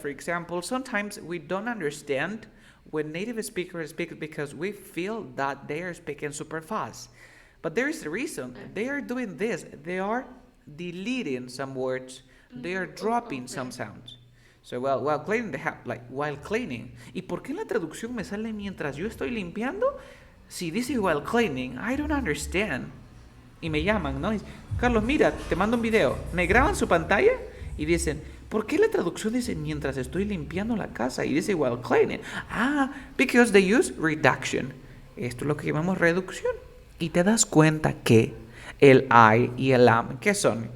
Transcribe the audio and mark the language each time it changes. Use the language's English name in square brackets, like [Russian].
[English] For example, sometimes we don't understand when native speakers speak because we feel that they are speaking super fast. But there is a reason. They are doing this. They are deleting some words. They are dropping some sounds. So while cleaning the house, like while cleaning. [Spanish] ¿Y por qué en la traducción me sale mientras yo estoy limpiando? Si dice [English] while cleaning, I don't understand. [Spanish] Y me llaman, ¿no? Carlos, mira, te mando un video. Me graban su pantalla y dicen, ¿por qué la traducción dice mientras estoy limpiando la casa y dice while cleaning? [English] Because they use reduction. [Spanish] Esto es lo que llamamos reducción. Y te das cuenta que el I y el am, ¿qué son?